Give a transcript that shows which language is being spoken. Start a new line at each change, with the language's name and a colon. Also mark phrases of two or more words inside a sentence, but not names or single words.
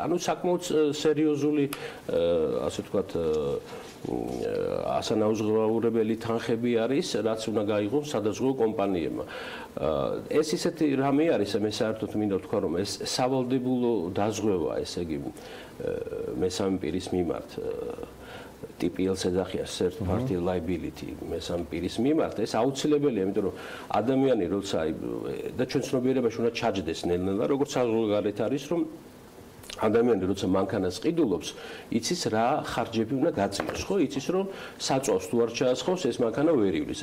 Georgian: ანუ საკმაოდ სერიოზული ასე ვთქვათ ასანაუზღაურებელი თანხები არის, რაც უნდა გაიღოს სადაზღვევო კომპანიებმა. ეს ისეთი რამე არის, მე საერთოდ მინდა ვთქვა, რომ ეს სავალდებულო დაზღვევა, ესე იგი მესამე პირის მიმართ TPL-ს ეძახიან
English: third party liability
Georgian: მესამე პირის მიმართ ეს აუცილებელია, იმიტომ რომ ადამიანი როცა და ჩვენ ცნობიერებაში უნდა ჩაჯდეს ნელ-ნელა, როგორც საზღვარგარეთ არის, რომ ადამიანი როცა მანქანას ყიდულობს, იცის რა ხარჯები უნდა გაწიოს, ხო? იცის რომ საწვავს თუ არ ჩაასხავს, ეს მანქანა ვერ ივლის.